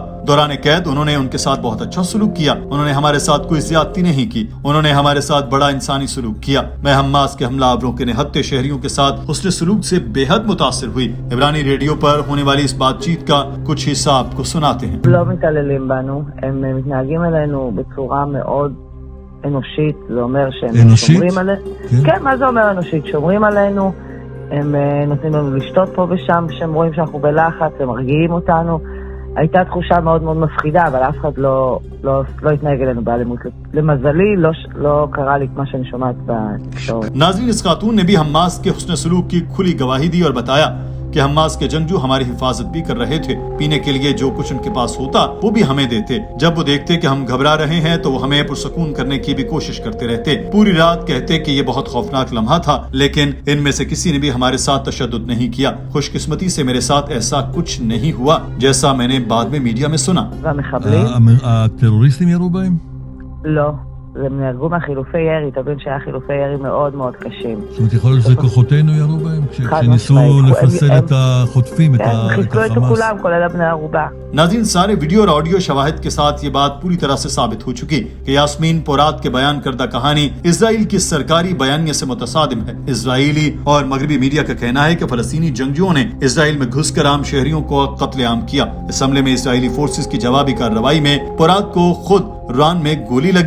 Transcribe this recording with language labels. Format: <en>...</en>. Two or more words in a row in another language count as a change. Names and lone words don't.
<ur>دوران قید انہوں نے ان کے ساتھ بہت اچھا سلوک کیا۔ انہوں نے ہمارے ساتھ کوئی زیادتی نہیں کی. انہوں نے ہمارے ساتھ بڑا انسانی سلوک کیا۔ میں حماس کے حملہ آوروں کے نہتے شہریوں کے ساتھ حسن سلوک سے بے حد متاثر ہوئی. عبرانی ریڈیو پر ہونے والی اس بات چیت کا کچھ حصہ آپ کو سناتے ہیں.</ur> <he>לא מתעללים בנו, הם מתנהגים אלינו בצורה מאוד אנושית, זה אומר שהם שומרים עלינו. כן, מה זה אומר אנושית? שומרים עלינו, הם נותנים לנו לשתות פה ושם, שהם רואים שאנחנו בלחץ, הם מרגיעים אותנו. הייתה תחושה מאוד מאוד מפחידה, אבל אף אחד לא התנהג אלינו באלימות. למזלי, לא קרה לי את מה שאני שומעת בתקשורת.</he> <ur>ناظرین، اس خاتون نے بھی حماس کے حسن سلوک کی کھلی گواہی دی اور بتایا کہ حماس کے جنگجو ہماری حفاظت بھی کر رہے تھے. پینے کے لیے جو کچھ ان کے پاس ہوتا وہ بھی ہمیں دیتے۔ جب وہ دیکھتے کہ ہم گھبرا رہے ہیں تو وہ ہمیں پرسکون کرنے کی بھی کوشش کرتے رہتے. پوری رات کہتے کہ یہ بہت خوفناک لمحہ تھا، لیکن ان میں سے کسی نے بھی ہمارے ساتھ تشدد نہیں کیا. خوش قسمتی سے میرے ساتھ ایسا کچھ نہیں ہوا جیسا میں نے بعد میں میڈیا میں سنا.</ur> <he>הטרוריסטים ירו בהם? לא. הם נהרגו מהחילופי ירי, תבין שהיה חילופי ירי מאוד מאוד קשים. זאת אומרת, יכול להיות שזה כוחותינו ירו בהם? כשניסו לפסל את החוטפים, את החמאס? חיסלו את כולם, כולל בני ערובה.</he> <ur>ناظرین، سارے ویڈیو اور آڈیو شواہد کے ساتھ یہ بات پوری طرح سے ثابت ہو چکی کہ یاسمین پورات کے بیان کردہ کہانی اسرائیل کی سرکاری بیانیہ سے متصادم ہے. اسرائیلی اور مغربی میڈیا کا کہنا ہے کہ فلسطینی جنگجوؤں نے اسرائیل میں گھس کر عام شہریوں کو قتل عام کیا. اس حملے میں اسرائیلی فورسز کی جوابی کارروائی میں پورات کو خود ران میں گولی لگی.</ur>